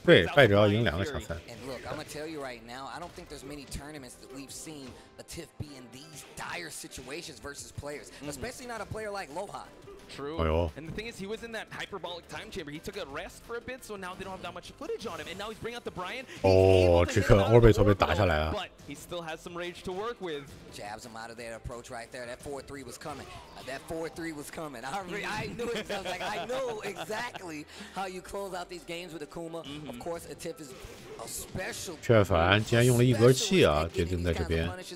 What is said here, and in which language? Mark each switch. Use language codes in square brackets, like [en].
[zh] 对，败者要赢2个强3。 [en] And look, I'm gonna tell you right now, I don't think there's many tournaments that we've seen Atif be in these dire situations versus players, especially not a player like Lohai. True. And the thing is, he was in that hyperbolic time chamber. He took a rest for a bit, so now they don't have that much footage on him. And now he's bringing out the Brian. [zh] 哦，这个 Orbital 被打下来了。 [en] But he still has some rage to work with. Jabs him out of that approach right there. That 4-3 was coming. That 4-3 was coming. I knew it. I was like, I know exactly how you close out these games with Akuma. Of course, Atif is a special. [zh] 确反竟然用了一格气啊，决定在这边。